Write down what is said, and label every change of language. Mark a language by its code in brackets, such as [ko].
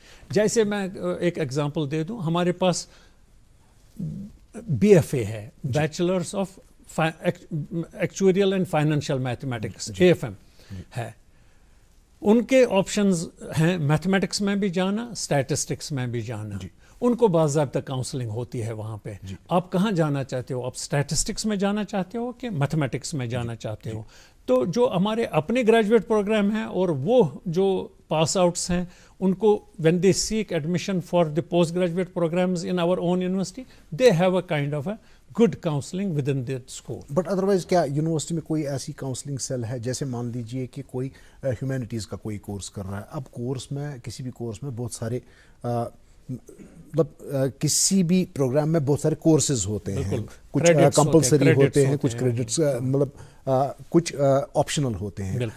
[ur] جیسے میں ایک ایگزامپل دے دوں, ہمارے پاس بی ایف اے ہے, bachelors of actuarial and financial mathematics, AFM ہے. ان کے آپشنز ہیں میتھمیٹکس میں بھی جانا, اسٹیٹسٹکس میں بھی جانا. ان کو باضابطہ کاؤنسلنگ ہوتی ہے وہاں پہ. آپ کہاں جانا چاہتے ہو, آپ اسٹیٹسٹکس میں جانا چاہتے ہو کہ میتھمیٹکس میں جانا چاہتے ہو. تو جو ہمارے اپنے گریجویٹ پروگرام ہیں اور وہ جو پاس آؤٹس ہیں, ان کو [en] when they seek admission for the post graduate programs in our own university, they have a kind of a good counseling within their school. [ur] But otherwise کیا یونیورسٹی میں کوئی ایسی کاؤنسلنگ سیل ہے, جیسے مان لیجئے کہ کوئی ہیومینٹیز کا کوئی کورس کر رہا ہے, اب کورس میں کسی بھی کورس میں بہت سارے مطلب کسی بھی پروگرام میں بہت سارے کورسز ہوتے ہیں, کچھ کمپلسری ہوتے ہیں, کچھ کریڈٹس مطلب کچھ آپشنل ہوتے ہیں.